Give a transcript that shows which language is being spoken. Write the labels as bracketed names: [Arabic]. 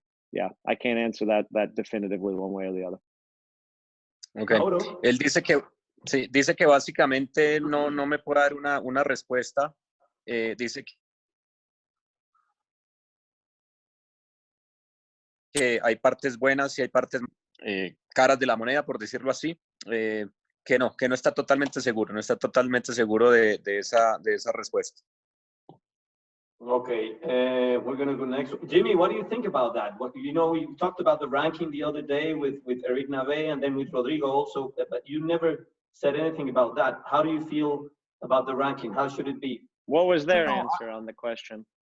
[English] Yeah, I can't answer that definitively one way or the other. Okay. [Spanish] Él dice que básicamente no me puede dar una respuesta. Dice que hay partes buenas y hay partes caras de la moneda, por decirlo así, que no está totalmente seguro de esa respuesta. [English] Okay, we're going to go next. Jimmy, what do you think about that? We talked about the ranking the other day with Eric Nave and then with Rodrigo also, but you never said anything about that. How do you feel about the ranking? How should it be? What was their answer on the question?